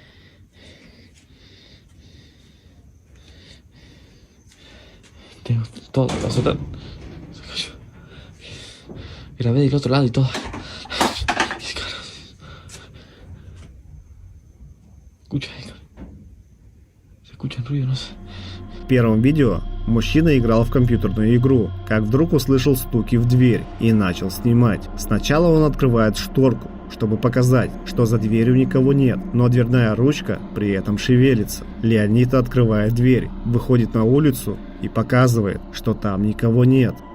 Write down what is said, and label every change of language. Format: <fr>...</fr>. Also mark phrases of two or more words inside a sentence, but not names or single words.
<es>Tengo todo, la grabé del otro lado y todo. Se escuchan ruido, no sé.</es> <ru>В первом видео мужчина играл в компьютерную игру, как вдруг услышал стуки в дверь и начал снимать. Сначала он открывает шторку, чтобы показать, что за дверью никого нет, но дверная ручка при этом шевелится. Леонид открывает дверь, выходит на улицу и показывает, что там никого нет.</ru>